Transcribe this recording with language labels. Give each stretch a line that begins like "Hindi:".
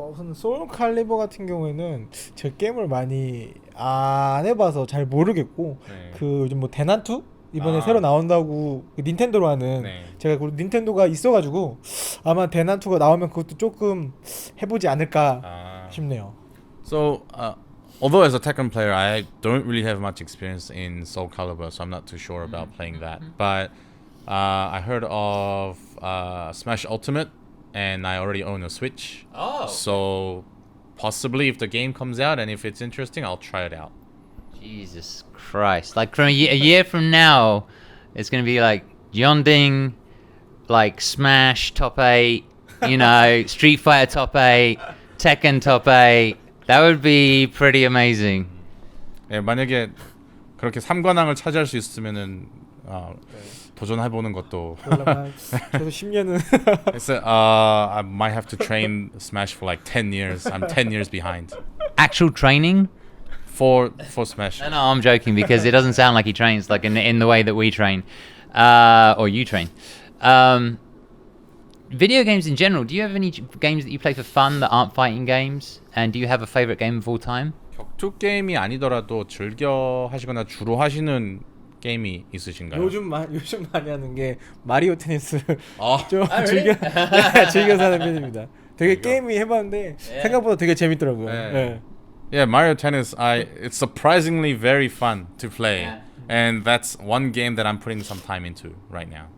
Korean: 우선 소울 칼리버 같은 경우에는 제 게임을 많이 안 해봐서 잘 모르겠고, 그 요즘 뭐 대난투 이번에 새로 나온다고 그 닌텐도로 하는, 제가 그 닌텐도가 있어가지고 아마 대난투가 나오면 그것도 조금 해보지 않을까 싶네요.
English: So, although as a Tekken player, I don't really have much experience in Soul Calibur, so I'm not too sure about playing that. But I heard of Smash Ultimate, and I already own a Switch. Oh. So possibly if the game comes out and if it's interesting, I'll try it out. Jesus Christ! Like from a year from now, it's gonna be like JeonDDing, like Smash top 8, you know, Street Fighter top 8, Tekken top 8. That would be pretty amazing.
Korean: 예, 만약에 그렇게 3관왕을 차지할 수 있으면은 도전해보는 것도. 몰라, 저도 10년은
English: So, I might have to train Smash for like 10 years. I'm 10 years behind Actual training? for Smash. No, I'm joking because it doesn't sound like he trains like in the way that we train, or you train. Video games in general. Do you have any games that you play for fun that aren't fighting games? And do you have a favorite game of all time?
Korean: 격투 게임이 아니더라도 즐겨 하시거나 주로 하시는 게임이 있으신가요? 요즘 많이 하는 게 마리오 테니스 아, 좀 즐겨서 하는 편입니다. 되게 게임이 해봤는데 생각보다 되게 재밌더라고요. 네.
English: Yeah, Mario Tennis. It's surprisingly very fun to play, and that's one game that I'm putting some time into right now.